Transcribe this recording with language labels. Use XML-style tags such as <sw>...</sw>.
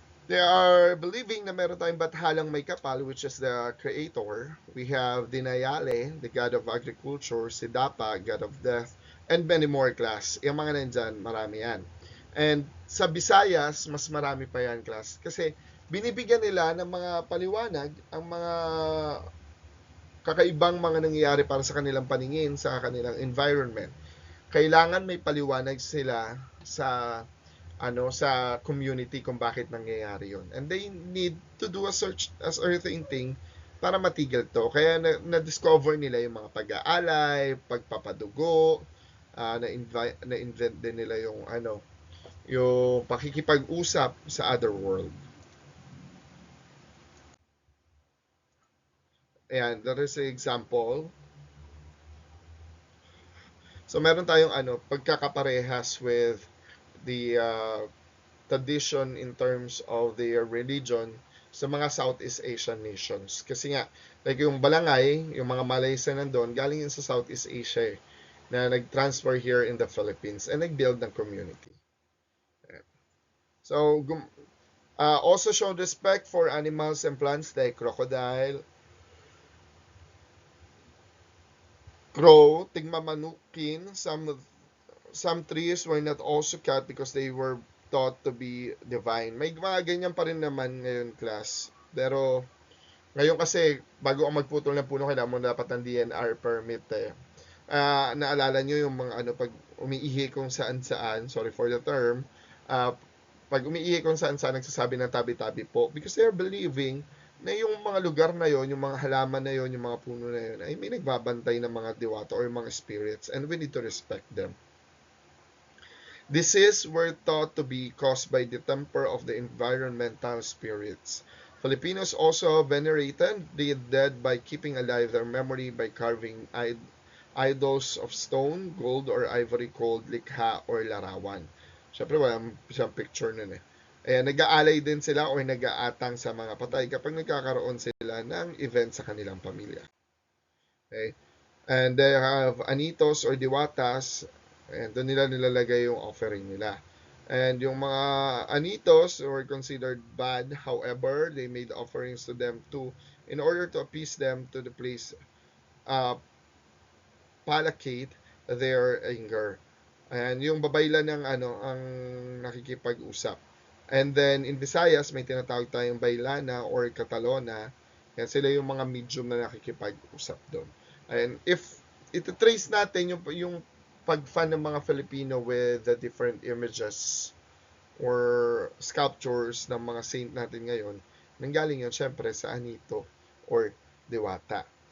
<en>They are believing</en> <tl>na meron tayong bathalang may kapal,</tl> <en>which is the creator. We have Dinayale, the god of agriculture, Sidapa, god of death, and many more, class.</en> <tl>Yung mga nandyan, marami yan. And sa Visayas, mas marami pa yan, class. Kasi binibigyan nila ng mga paliwanag ang mga kakaibang mga nangyayari para sa kanilang paningin, sa kanilang environment. Kailangan may paliwanag sila sa sa community kung bakit nangyayari yun.</tl> <en>And they need to do a search as everything thing</en> <tl>para matigil to. Kaya na-discover nila yung mga pag-aalay, pagpapadugo, na-invent din nila yung yung pakikipag-usap sa other world.</tl> <en>Ayan, that is an example. So</en> <tl>meron tayong pagkakaparehas</tl> <en>with the tradition in terms of their religion sa mga Southeast Asian nations.</en> <tl>Kasi nga, like yung Balangay, yung mga Malaysia nandun, galing yun sa Southeast Asia na nag-transfer</tl> <en>here in the Philippines</en> <tl>and nag-build ng community.</tl> <en>So, also show respect for animals and plants like crocodile, crow, tigmamanukin, some some trees were not also cut because they were thought to be divine.</en> <tl>May mga ganyan pa rin naman ngayon, class. Pero ngayon kasi, bago ka magputol ng puno, kailangan mo dapat ng DNR permit eh. Naalala nyo yung mga ano, pag umiihi kung saan-saan,</tl> <en>sorry for the term,</en> <tl>pag umiihi kung saan-saan, nagsasabi ng tabi-tabi po.</tl> <en>Because they're believing</en> <tl>na yung mga lugar na yon, yung mga halaman na yon, yung mga puno na yon, ay may nagbabantay ng mga diwata or mga spirits,</tl> <en>and we need to respect them. Disease were thought to be caused by the temper of the environmental spirits. Filipinos also venerated the dead by keeping alive their memory by carving idols of stone, gold, or ivory called likha or larawan.</en> <tl>Siyempre, walang siyang picture nun eh. Ayan, nag-aalay din sila o nag-aatang sa mga patay kapag nagkakaroon sila ng event sa kanilang pamilya.</tl> <en>Okay? And they have anitos or diwatas, and</en> <tl>doon nila nilalagay yung offering nila.</tl> <en>And yung mga anitos were considered bad, however, they made offerings to them too in order to appease them to the place, placate their anger.</en> <tl>And yung babaylan ng ang nakikipag-usap. And then in Visayas, may tinatawag tayong baylana or katalona. Yan sila yung mga medium na nakikipag-usap doon. And if ito-trace natin yung pag-fan ng mga Filipino</tl> <en>with the different images or sculptures</en> <tl>ng mga saint natin ngayon, nanggaling yun syempre sa anito or diwata.</tl>